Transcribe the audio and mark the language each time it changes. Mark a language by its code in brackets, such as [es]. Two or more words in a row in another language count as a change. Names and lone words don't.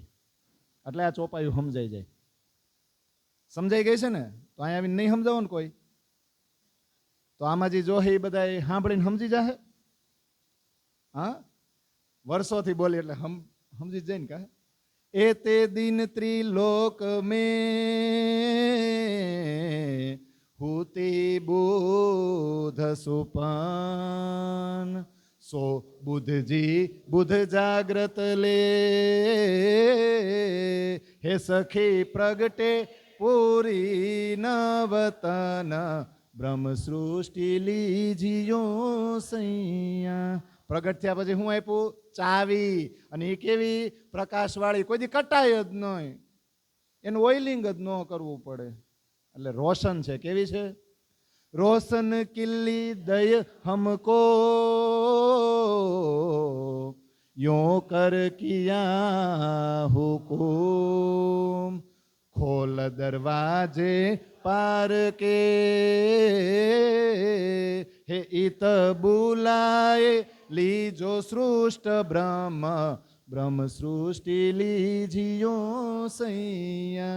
[gu] એટલે આ ચોપાયું સમજાઈ જાય. સમજાઈ ગઈ છે ને? તો અહીંયા આવીને નહીં સમજાવો ને કોઈ, તો આમાં જે જો એ બધા સાંભળીને સમજી જાય. હા, વર્ષોથી બોલી એટલે સમજી જાય ને. [hi] का एते दिन त्रिलोक में हुते बुध सुपान, सो बुधजी बुध जाग्रत ले, हे सखी प्रगटे पूरी नवतन, ब्रह्म सृष्टि लीजियो सैया. [gu] પ્રગટ થયા પછી હું આપ્યું? ચાવી. અને એ કેવી? પ્રકાશવાળી, કોઈ દી કટાય જ નહીં, એનું ઓઇલિંગ જ ન કરવું પડે, એટલે રોશન છે. કેવી છે? [hi] रोशन किल्ली दय हमको, यो कर किया हुकुम, खोल दरवाजे पार के हे इत बुलाय लीजो सृष्ट ब्रह्म सृष्टि लीजियो सैया.